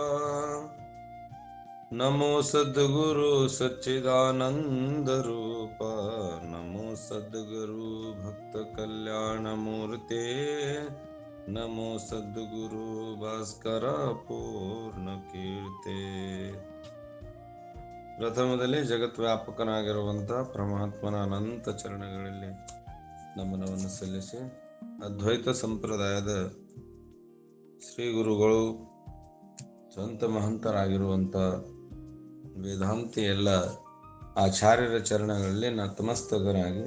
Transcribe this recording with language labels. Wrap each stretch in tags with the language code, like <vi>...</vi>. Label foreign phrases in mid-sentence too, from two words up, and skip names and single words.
<sa>नमो सद्गुरु सच्चिदानंद रूप। नमो सद्गुरु भक्त कल्याण मूर्ते। नमो सद्गुरु भास्कर पूर्ण कीर्ते।</sa> <kn>ಪ್ರಥಮದಲ್ಲಿ ಜಗದ್ವ್ಯಾಪಕನಾಗಿರುವಂತಹ ಪರಮಾತ್ಮನ ಅನಂತ ಚರಣಗಳಲ್ಲಿ ನಮನವನ್ನು ಸಲ್ಲಿಸಿ ಅದ್ವೈತ ಸಂಪ್ರದಾಯದ ಶ್ರೀ ಗುರುಗಳು ಸಂತ ಮಹಂತರಾಗಿರುವಂತ ವೇದಾಂತಿ ಎಲ್ಲ ಆಚಾರ್ಯರ ಚರಣಗಳಲ್ಲಿ ನತಮಸ್ತಕನಾಗಿ</kn>